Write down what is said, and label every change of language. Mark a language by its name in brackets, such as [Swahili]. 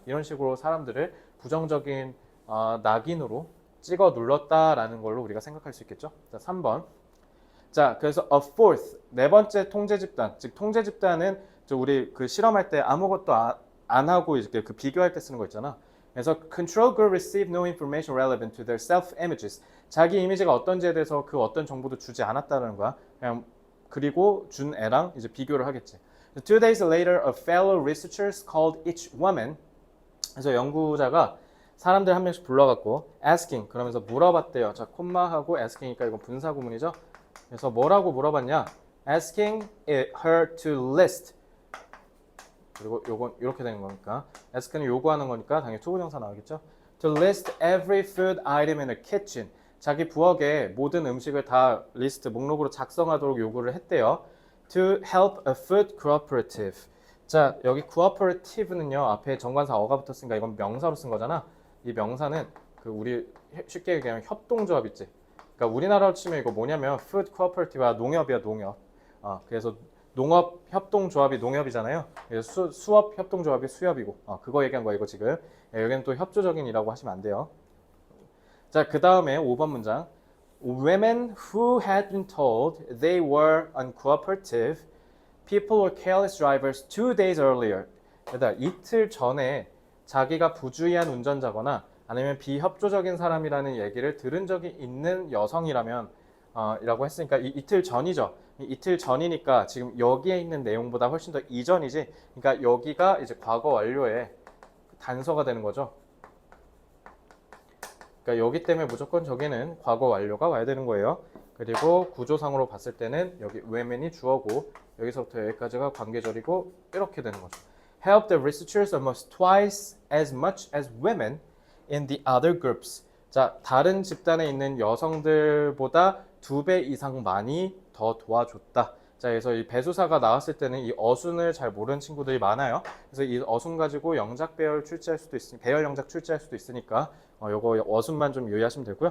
[Korean] 이런 식으로 사람들을 부정적인 낙인으로 찍어 눌렀다라는 걸로 우리가 생각할 수 있겠죠. 자, 3번. 자, 그래서 [English] a fourth, [Korean] 네 번째 통제 집단. 즉 통제 집단은 우리 그 실험할 때 아무것도 안 하고 이렇게 그 비교할 때 쓰는 거 있잖아. [English] 그래서 control group receive no information relevant to their self images. [Korean] 자기 이미지가 어떤지에 대해서 그 어떤 정보도 주지 않았다는 거야. 그냥 그리고 준 애랑 이제 비교를 하겠지. [English] 2 days later, a fellow researchers called each woman. [Korean] 그래서 연구자가 사람들 한 명씩 불러갖고 asking 그러면서 물어봤대요. 자, 콤마하고 asking이니까 이건 분사 구문이죠. 그래서 뭐라고 물어봤냐? [English] asking her to list. [Korean] 그리고 요건 이렇게 되는 거니까 ask는 요구하는 거니까 당연히 투부정사 나오겠죠. [English] To list every food item in the kitchen. [Korean] 자기 부엌에 모든 음식을 다 리스트 목록으로 작성하도록 요구를 했대요. [English] To help a food cooperative. [Korean] 자, 여기 cooperative는요. 앞에 정관사 어가 붙었으니까 이건 명사로 쓴 거잖아. 이 명사는 그 우리 쉽게 얘기하면 협동조합 있지. 그러니까 우리나라로 치면 이거 뭐냐면 food cooperative가 농협이야, 농협. 그래서 농업 협동조합이 농협이잖아요. 그래서 수업 협동조합이 수협이고 그거 얘기한 거야 이거 지금. 여기는 또 협조적인이라고 하시면 안 돼요. 자, 그 다음에 5번 문장. [English] Women who had been told they were uncooperative, people were careless drivers 2 days earlier. [Korean] 그러니까 이틀 전에 자기가 부주의한 운전자거나 아니면 비협조적인 사람이라는 얘기를 들은 적이 있는 여성이라면 이라고 했으니까 이틀 전이죠. 이틀 전이니까 지금 여기에 있는 내용보다 훨씬 더 이전이지. 그러니까 여기가 이제 과거 완료의 단서가 되는 거죠. 그러니까 여기 때문에 무조건 저기는 과거 완료가 와야 되는 거예요. 그리고 구조상으로 봤을 때는 여기 women이 주어고 여기서부터 여기까지가 관계절이고 이렇게 되는 거죠. [English] Help the researchers almost twice as much as women in the other groups. [Korean] 자, 다른 집단에 있는 여성들보다 2배 이상 많이 더 도와줬다. 자, 그래서 이 배수사가 나왔을 때는 이 어순을 잘 모르는 친구들이 많아요. 그래서 이 어순 가지고 영작 배열 출제할 수도 있으니 배열 영작 출제할 수도 있으니까 요거 어순만 좀 유의하시면 되고요.